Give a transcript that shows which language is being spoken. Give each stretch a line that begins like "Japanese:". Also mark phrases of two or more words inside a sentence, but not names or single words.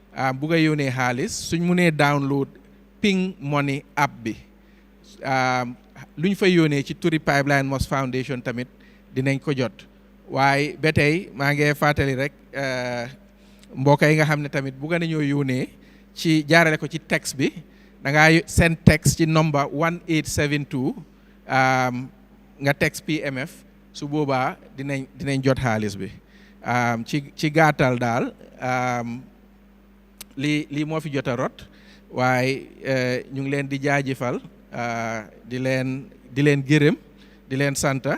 Wolof: a yónnee xaalis suñ munee download Ping Money app bi luñ fa yónnee ci turi Pipeline Mosque Foundation tamit dinañ ko jot waaye ba tey maa ngi fàttali rek mbokk yi nga xam ne tamit bugg nañoo yónnee ci jaarale ko ci texte bi da ngaa
English: send text
Wolof: ci number 1872 nga text PMF su boobaa dinañ jot xaalis bi ci gàttal daal lii moo fi jot a rot waaye ñu ngi leen di jaajëfal di leen gërëm di leen santa